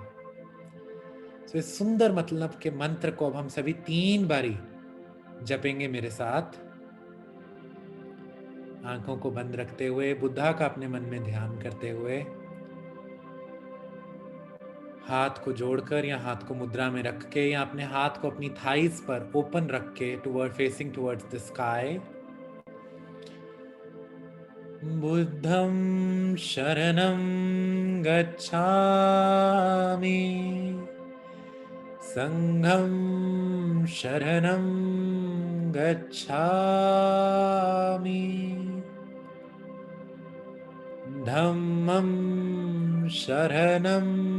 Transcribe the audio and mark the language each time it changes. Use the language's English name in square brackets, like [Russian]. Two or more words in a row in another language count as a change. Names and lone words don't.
[Hindi] तो इस सुंदर मतलब के मंत्र को अब हम सभी 3 बारी जपेंगे मेरे साथ. आंखों को बंद रखते हुए, बुद्धा का अपने मन में ध्यान करते हुए, हाथ को जोड़कर या हाथ को मुद्रा में रख के, या अपने हाथ को अपनी थाइस पर ओपन रख के [English] facing towards the sky. [Pali] बुद्धं शरणं गच्छामि, संघं शरणं गच्छामि, धम्मं शरणं